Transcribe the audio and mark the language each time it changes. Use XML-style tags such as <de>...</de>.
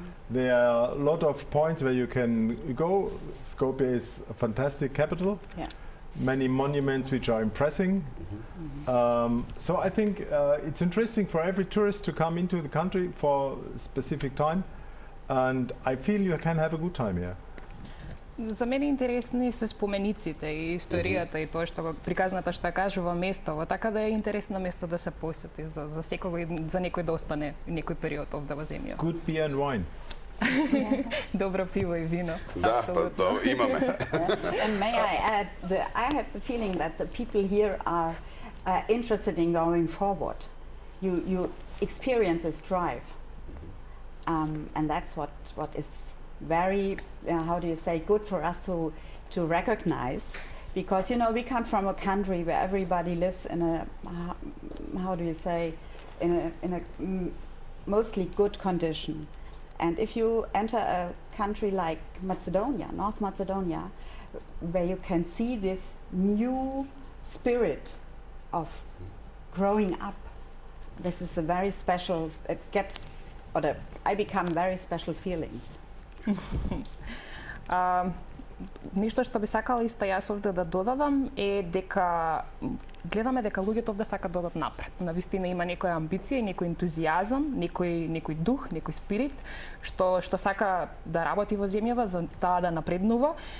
<en>There are a lot of points where you can go. Skopje is a fantastic capital. Yeah. Many monuments which are impressing. So I think it's interesting for every tourist to come into the country for a specific time, and I feel you can have a good time here.</en> <mk>За мене интересни се спомениците и историјата и тоа што приказната што кажува местово, така да е интересно место да се посети за секој, за некој да остане некој период овде во земја.</mk> <en>Good beer and wine.</en> <mk>Добро пиво и вино. Да, то имаме.</mk> <en>And may I add, I have the feeling that the people here are interested in going forward. You experience this drive, and that's what is very, how do you say, good for us to recognize, because you know we come from a country where everybody lives in a, how do you say, in a mostly good condition, and if you enter a country like Macedonia, North Macedonia, where you can see this new spirit of growing up, this is a very special. It gets, I become very special feelings.</en> <mk>Ништо што би сакала исто јас овде да додадам е дека гледаме дека луѓето овде сакаат да одат напред. Навистина има некоја амбиција, некој ентузијазам, некој дух, некој спирит што сака да работи во земјава за таа да напреднува.</mk>